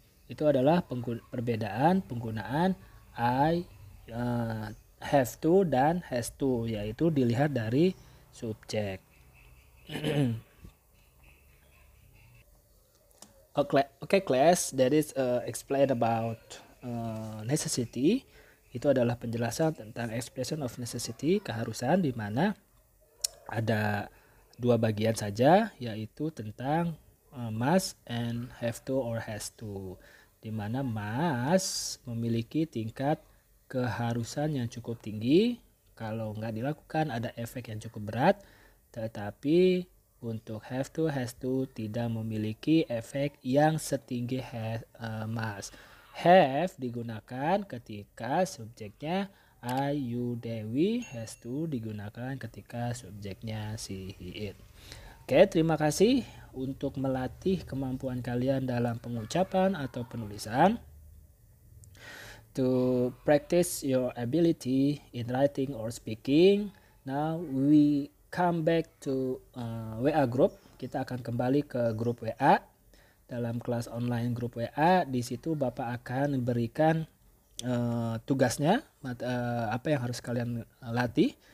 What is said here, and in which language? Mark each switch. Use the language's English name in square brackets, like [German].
[Indonesian] Itu adalah perbedaan penggunaan I, have to dan has to, yaitu dilihat dari subjek. [English] Okay class, that is explain about necessity. [Indonesian] Itu adalah penjelasan tentang expression of necessity, keharusan, di mana ada dua bagian saja, yaitu tentang must and have to or has to, di mana must memiliki tingkat keharusan yang cukup tinggi. Kalau nggak dilakukan ada efek yang cukup berat, tetapi untuk have to, has to tidak memiliki efek yang setinggi must. Have digunakan ketika subjeknya I, you, they, we. Has to digunakan ketika subjeknya she, he, it. Oke, terima kasih untuk melatih kemampuan kalian dalam pengucapan atau penulisan. [English] To practice your ability in writing or speaking. Now we come back to WA group. [Indonesian] Kita akan kembali ke grup WA. Dalam kelas online grup WA, di situ Bapak akan berikan tugasnya, apa yang harus kalian latih.